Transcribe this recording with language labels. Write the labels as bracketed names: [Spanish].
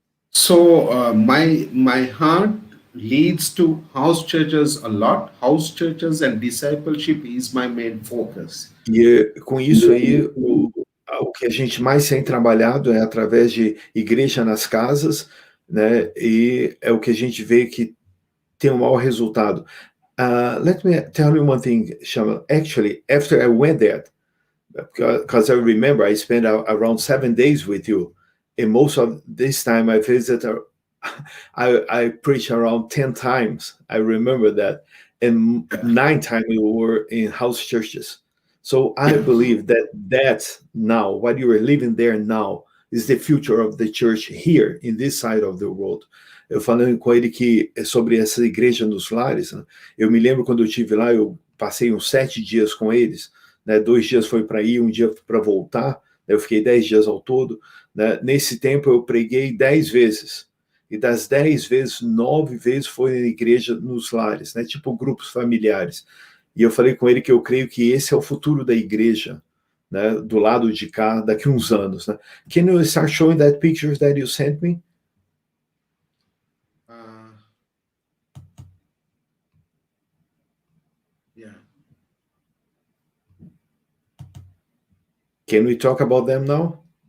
[English] So my heart leads to house churches a lot. House churches and discipleship is my main focus. [Portuguese] E com isso aí, o que a gente mais tem trabalhado é através de igreja nas casas, né? E é o que a gente vê que tem o maior resultado. [English] Let me tell you one thing, Shamila. Actually, after I went there, because I remember I spent around 7 days with you, and most of this time I visited, I preached around 10 times. I remember that, and 9 times we were in house churches. So I believe that now, what you are living there now, is the future of the church here, in this side of the world. [Portuguese] Eu falando com ele que sobre essa igreja nos lares, né? Eu me lembro quando eu estive lá, eu passei uns 7 dias com eles, né? 2 dias foi para ir, 1 dia para voltar, né? Eu fiquei 10 dias ao todo, né? Nesse tempo eu preguei 10 vezes, e das 10 vezes, 9 vezes foi na igreja nos lares, né? Tipo grupos familiares. E eu falei com ele que eu creio que esse é o futuro da igreja, né, do lado de cá, daqui uns anos, né? [English] Can you start showing that pictures that you sent me? Yeah. Can we talk about them now?